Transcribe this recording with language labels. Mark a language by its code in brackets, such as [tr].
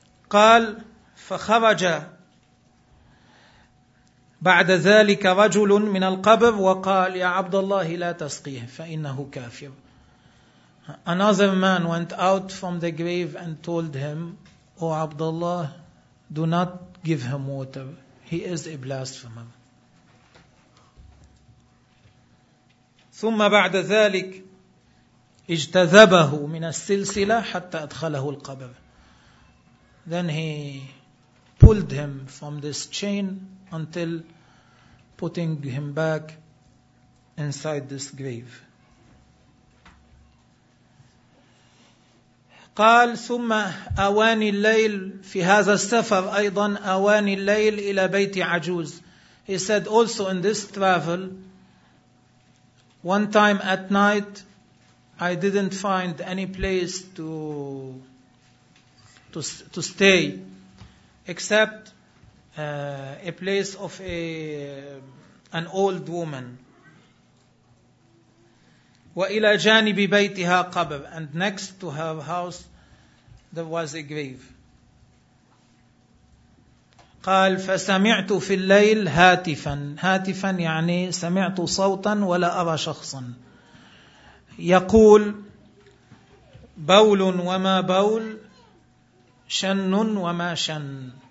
[ar] قال فخرج بعد ذلك رجل من القبر وقال يا عبد الله لا تسقيه فإنه كافر. [en] Another man went out from the grave and told him, O عبد الله, do not give him water. He is a blasphemer. [ar] ثم بعد ذلك اجتذبه من السلسلة حتى أدخله القبر. [en] Then he pulled him from this chain until putting him back inside this grave. [ar] قال ثم أواني الليل في هذا السفر أيضا أواني الليل إلى بيت عجوز. [en] He said also in this travel, one time at night I didn't find any place to stay except a place of an old woman. [ar] وإلى جانب بيتها قبر. [en] And next to her house there was a grave. [ar] قال فسمعت في الليل هاتفا. هاتفا يعني سمعت صوتا ولا أرى شخصا. يقول بول وما بول شن وما شن.